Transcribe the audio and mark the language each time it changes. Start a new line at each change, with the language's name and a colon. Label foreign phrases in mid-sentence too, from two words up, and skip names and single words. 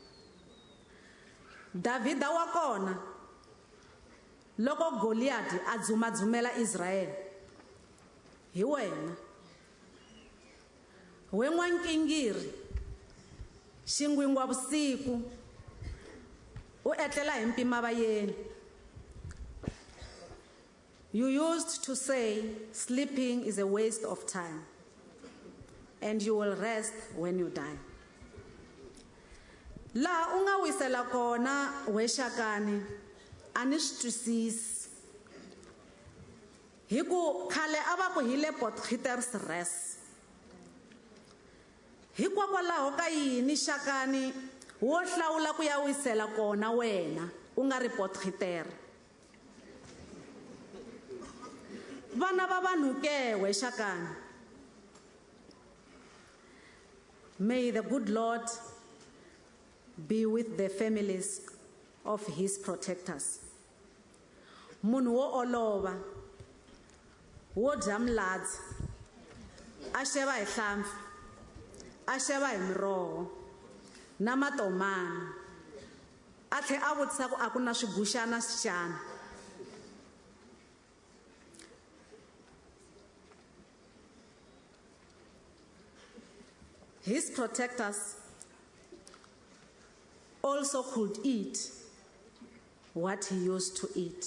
Tsonga: Davhida wa kona loko Goliati a dzumadzumela Israyele, hi wena. We n'wankingiri xingwingwa vusiku u etlela hi mpima vayeni.
English: You used to say sleeping is a waste of time and you will rest when you die.
Tsonga: La unga wisela kona we Shakani ani swi twisisi. Hi ku khale a va ku hi le Potgietersrus. Hikokwalaho ka yini Shakani wo hlawula ku ya wisela kona wena u nga ri Potgieter? Vana va vanhu ke we Shakani.
English: May the good Lord be with the families of his protectors.
Tsonga: Munhu wo olova, wo dya miladzi, a xeva hi hlampfi, a xeva hi miroho na matomani, a tlhe a vutisa ku a ku na swiguxana xana.
English: His protectors also could eat what he used to eat.